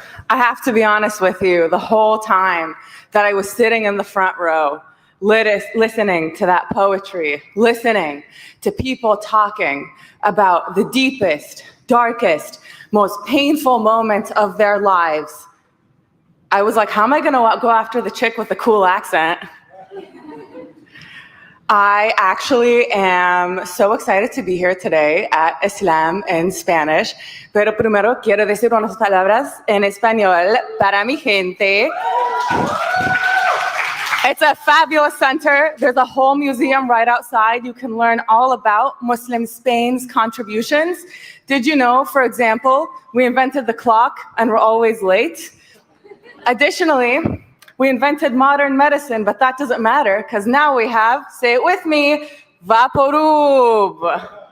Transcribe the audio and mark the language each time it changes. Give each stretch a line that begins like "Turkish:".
English: I have to be honest with you, the whole time that I was sitting in the front row, listening to that poetry, listening to people talking about the deepest, darkest, most painful moments of their lives, I was like, how am I gonna go after the chick with the cool accent? I actually am so excited to be here today at Islam in Spanish,
Spanish: pero primero quiero decir unas palabras en español para mi gente.
English: It's a fabulous center. There's a whole museum right outside. You can learn all about Muslim Spain's contributions. Did you know, for example, we invented the clock and we're always late? Additionally, we invented modern medicine, but that doesn't matter because now we have, say it with me, Vaporub.